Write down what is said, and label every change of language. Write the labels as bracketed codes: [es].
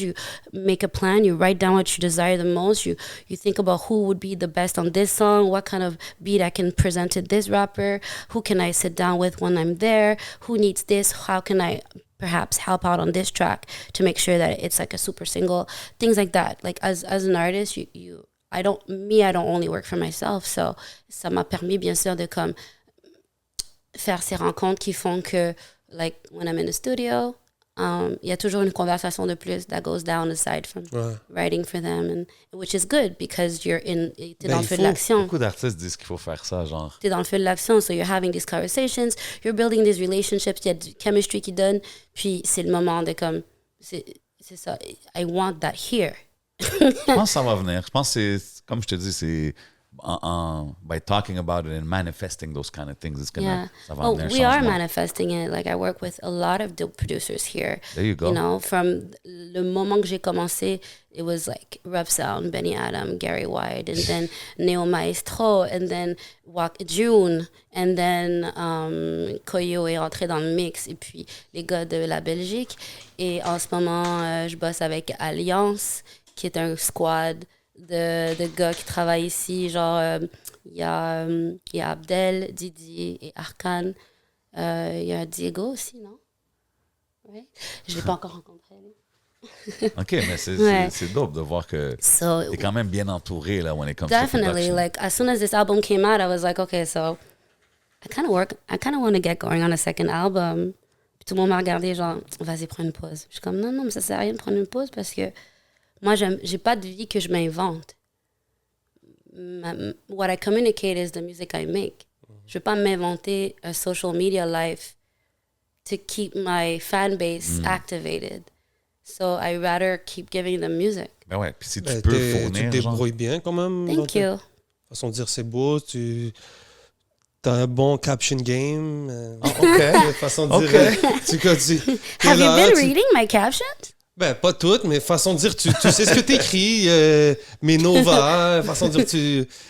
[en] You make a plan. You write down what you desire the most. You think about who would be the best on this song. What kind of beat I can present to this rapper. Who can I sit down with when I'm there? Who needs this? How can I perhaps help out on this track to make sure that it's like a super single? Things like that. Like as an artist, I don't only work for myself. [fr] So ça m'a permis bien sûr de comme faire ces rencontres qui font que [en] like when I'm in the studio. [fr] Il y a toujours une conversation de plus [en] that goes down aside from writing for them, and which is good because [fr] t'es dans le feu de l'action. Beaucoup d'artistes disent qu'il faut faire ça, genre. T'es dans le feu de l'action, [en] so you're having these conversations, you're building these relationships, [fr] il y a du chemistry qui donne, puis c'est le moment de comme, c'est ça, [en] I want that here. [fr] Je pense que ça va venir. Je pense que c'est, comme je te dis, c'est [en] by talking about it and manifesting those kind of things, it's gonna, [fr] ça va amener un [en] we are [fr] changement. [en] manifesting it. Like I work with a lot of dope producers here. There you go. You know, from [fr] le moment que j'ai commencé, [en] it was like Rough Sound, Benny Adam, Gary White, and then Neo Maestro, and then June, and then Koyo [fr] est entré dans le mix, et puis les gars de la Belgique. Et en ce moment, je bosse avec Alliance, qui est un squad de gars qui travaillent ici. Genre, il y a Abdel, Didier et Arkan. Il y a Diego aussi, non? Ouais. Je ne l'ai pas encore rencontré. OK, mais c'est dope de voir que [en] So, [fr] t'es quand même bien entouré là [en] when it comes to definitely. production. Like, as soon as this album came out, I was like, okay, so I kind of want to get going on a second album. [fr] Puis tout le monde m'a regardé, genre, vas-y, prends une pause. Je suis comme, non, mais ça sert à rien de prendre une pause parce que moi, j'ai pas de vie que je m'invente. [en] What I communicate is the music I make. [fr] Je veux pas m'inventer [en] a social media life to keep my fan base activated. So I rather keep giving them music. [fr] Ben ouais, puis si tu peux fournir, tu te débrouilles bien quand même. [en] Thank you. [fr] Façon de dire, c'est beau. T'as un bon caption game. [en] OK. [fr] Façon de dire, [en] Have you been reading my captions? [fr] Ben, pas toutes, mais façon de dire, tu sais ce que t'écris, mais Nova, façon de dire,